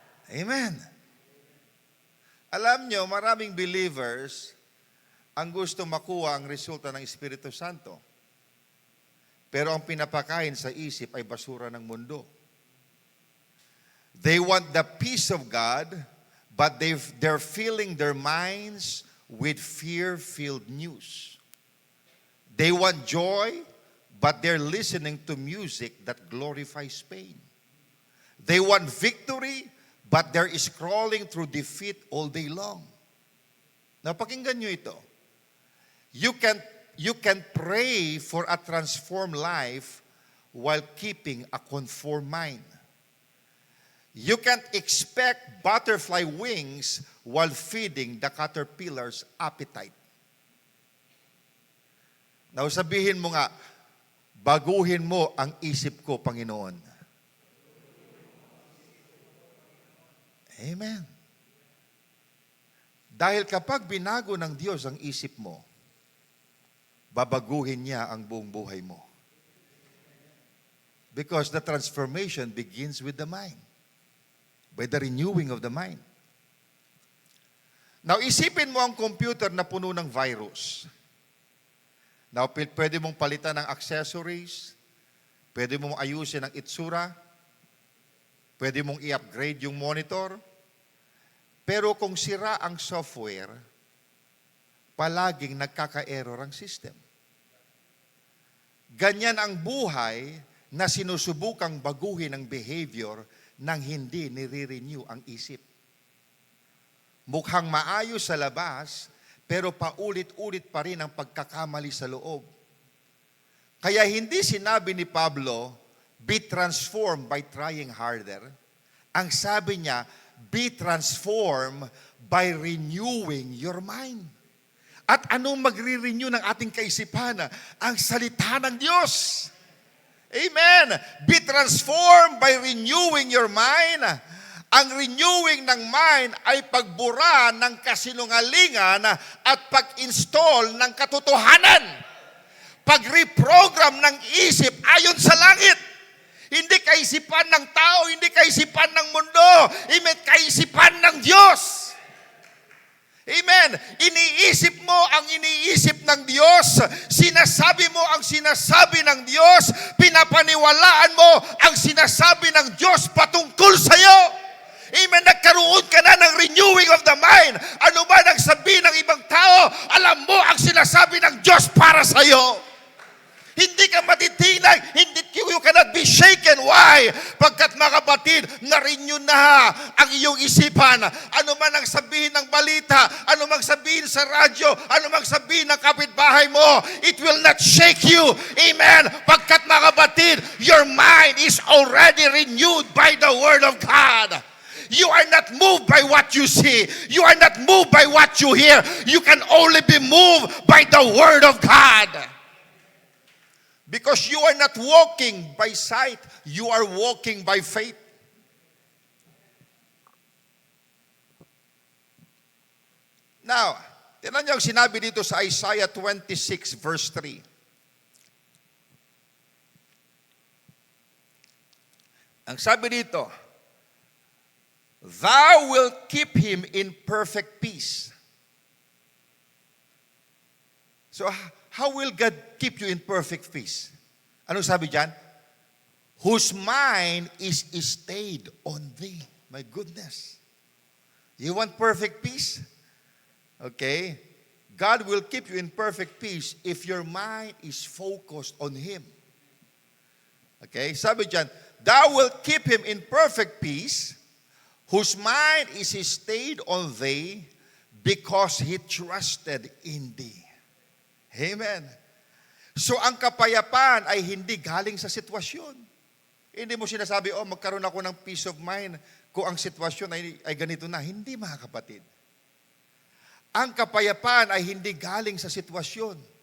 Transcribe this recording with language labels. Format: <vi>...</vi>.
<tl>Amen. Alam nyo, maraming believers ang gusto makuha ang resulta ng Espiritu Santo. Pero ang pinapakain sa isip ay basura ng mundo.</tl> <en>They want the peace of God, but they're filling their minds with fear-filled news. They want joy, but they're listening to music that glorifies pain. They want victory, but they're scrolling through defeat all day long. Now,</en> <tl>pakinggan nyo ito.</tl> <en>You can pray for a transformed life while keeping a conformed mind. You can't expect butterfly wings while feeding the caterpillar's appetite. Now,</en> <tl>sabihin mo nga, Baguhin mo ang isip ko, Panginoon. Amen. Dahil kapag binago ng Diyos ang isip mo, babaguhin niya ang buong buhay mo.</tl> <en>Because the transformation begins with the mind. By the renewing of the mind.</en> <tl>Now, isipin mo ang computer na puno ng virus. Now, pwede mong palitan ng accessories, pwede mong ayusin ang itsura, pwede mong i-upgrade yung monitor, pero kung sira ang software, palaging nagkaka-error ang system. Ganyan ang buhay na sinusubukang baguhin ang behavior nang hindi nire-renew ang isip. Mukhang maayos sa labas, pero paulit-ulit pa rin ang pagkakamali sa loob. Kaya hindi sinabi ni Pablo,</tl> <en>be transformed by trying harder.</en> <tl>Ang sabi niya,</tl> <en>be transformed by renewing your mind.</en> <tl>At anong magre-renew ng ating kaisipan? Ang salita ng Diyos. Amen.</tl> <en>Be transformed by renewing your mind.</en> <tl>Ang renewing ng mind ay pagbura ng kasinungalingan at pag-install ng katotohanan. Pag-reprogram ng isip ayon sa langit. Hindi kaisipan ng tao, hindi kaisipan ng mundo. Amen. Kaisipan ng Diyos. Amen. Iniisip mo ang iniisip ng Diyos. Sinasabi mo ang sinasabi ng Diyos. Pinapaniwalaan mo ang sinasabi ng Diyos patungkol sa iyo. Amen. Nagkaroon ka na ng</tl> <en>renewing of the mind.</en> <tl>Ano man ang sabihin ng ibang tao, alam mo ang sinasabi ng Diyos para sa iyo. Hindi ka matitinag,</tl> <en>you cannot be shaken. Why?</en> <tl>Pagkat mga kapatid, na-renew na ang iyong isipan. Ano man ang sabihin ng balita, ano man sabihin sa radyo, ano man sabihin ng kapitbahay mo,</tl> <en>it will not shake you. Amen.</en> <tl>Pagkat mga kapatid,</tl> <en>your mind is already renewed by the Word of God. You are not moved by what you see. You are not moved by what you hear. You can only be moved by the Word of God. Because you are not walking by sight, you are walking by faith.</en> <tl>Now, tingnan niyo ang sinabi dito sa Isaiah 26 verse 3. Ang sabi dito,</tl> <en>thou will keep him in perfect peace. So, how will God keep you in perfect peace?</en> <tl>Anong sabi dyan?</tl> <en>Whose mind is stayed on thee. My goodness. You want perfect peace? Okay. God will keep you in perfect peace if your mind is focused on Him. Okay.</en> <tl>Sabi dyan,</tl> <en>thou will keep him in perfect peace, whose mind is stayed on thee, because he trusted in thee. Amen.</en> <tl>So ang kapayapaan ay hindi galing sa sitwasyon. Hindi mo sinasabi, magkaroon ako ng peace of mind kung ang sitwasyon ay ganito na. Hindi, mga kapatid. Ang kapayapaan ay hindi galing sa sitwasyon.</tl>